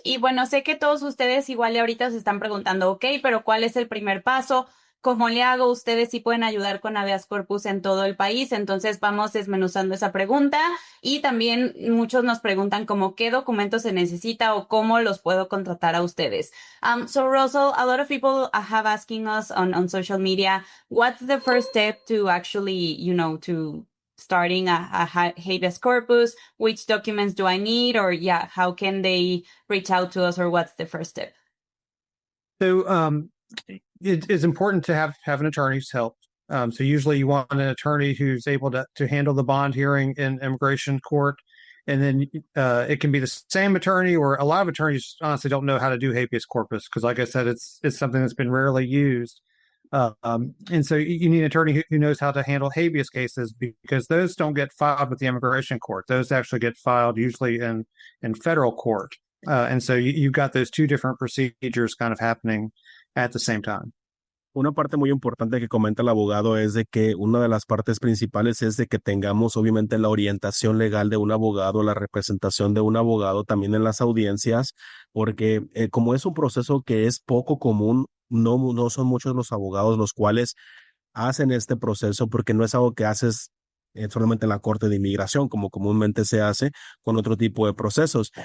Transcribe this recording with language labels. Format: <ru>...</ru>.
<es>Y bueno, sé que todos ustedes igual y ahorita se están preguntando, ok, pero ¿cuál es el primer paso? ¿Cómo le hago? Ustedes sí pueden ayudar con habeas corpus en todo el país, entonces vamos desmenuzando esa pregunta y también muchos nos preguntan como qué documentos se necesita o cómo los puedo contratar a ustedes.</es> <en>So Russell, a lot of people have asking us on social media, what's the first step to actually, to starting a habeas corpus? Which documents do I need? Or yeah, how can they reach out to us or what's the first step? So it is important to have an attorney's help. So usually you want an attorney who's able to handle the bond hearing in immigration court. And then it can be the same attorney, or a lot of attorneys honestly don't know how to do habeas corpus because, like I said, it's something that's been rarely used. And so you need an attorney who knows how to handle habeas cases because those don't get filed with the immigration court. Those actually get filed usually in federal court. And so you've got those two different procedures kind of happening at the same time.</en> <es>Una parte muy importante que comenta el abogado es de que una de las partes principales es de que tengamos obviamente la orientación legal de un abogado, la representación de un abogado también en las audiencias, porque como es un proceso que es poco común, no son muchos los abogados los cuales hacen este proceso porque no es algo que haces solamente en la Corte de Inmigración, como comúnmente se hace con otro tipo de procesos.</es>